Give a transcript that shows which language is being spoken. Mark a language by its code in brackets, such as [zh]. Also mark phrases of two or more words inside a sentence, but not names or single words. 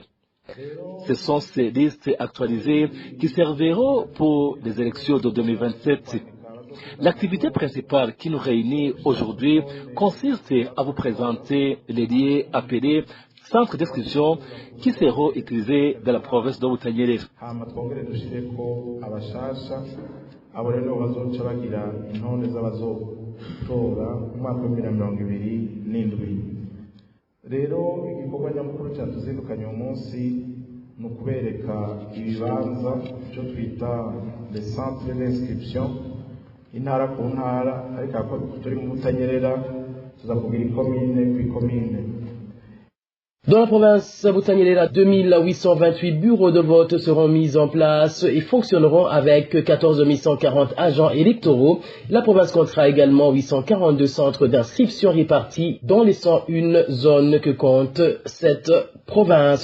[fr] Ce sont ces listes actualisées qui serviront pour les élections de 2027. L'activité principale qui nous réunit aujourd'hui consiste à vous présenter les liens appelés centres d'inscription qui seront utilisés dans la province de Butanyerera. [rn] rero igikorwa nyamukuru cyatuzindukanye uyu munsi ni ukubereka ibibanza byo twita [fr] les centres d'inscription [rn] intara ku ntara ariko ako turi mu Butanyerera tuzakubwira ikomine ku ikomine. [fr] Dans la province Butanyerera, 2828 bureaux de vote seront mis en place et fonctionneront avec 14 140 agents électoraux. La province comptera également 842 centres d'inscription répartis dans les 101 zones que compte cette province.